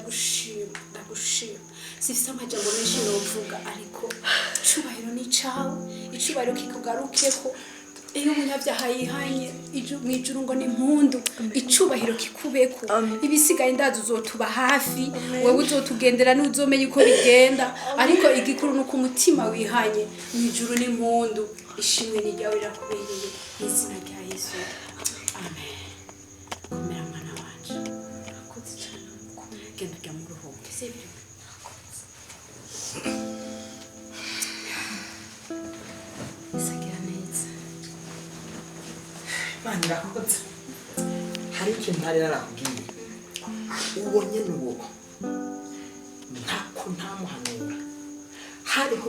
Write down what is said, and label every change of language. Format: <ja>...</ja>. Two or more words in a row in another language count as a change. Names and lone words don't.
<rn>sifite amajambo menshi novuga ariko icubahiro ni cawe icubahiro kikugarukeko iyo umunyabyaha yihanye mw'ijuru ngo ni impundu icubahiro kikubeko ibisigaye ndazi uzotuba hafi wewe uzotugendera n'uzomenye uko bigenda ariko igikuru nuko umutima wihanye mw'ijuru ni impundu ishimwe ni ryawe rirakubereye n'izina rya Yesu amen komera mwana wanje urakoze cyane genda jya mu ruhuko sibyo Mani irakoze hari ikintu ntari narakubwiye ubonye n'uwo ntako ntamuhanura hariho</rn>